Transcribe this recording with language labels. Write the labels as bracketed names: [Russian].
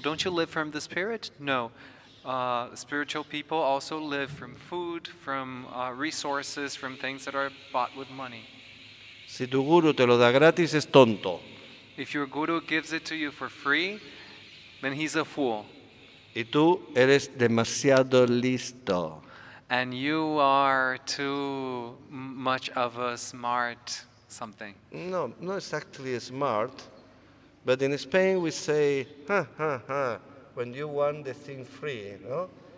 [English] Don't you live from the spirit? No. Spiritual people also live from food, from resources, from things that are bought with money. [Spanish] Si tu guru te lo da gratis, es tonto. [English] If your guru gives it to you for free, then he's a fool. [Spanish] Y tú eres demasiado listo. [English] And you are too much of a smart something. No, not exactly smart, but in Spain we say, when you want the thing free, no?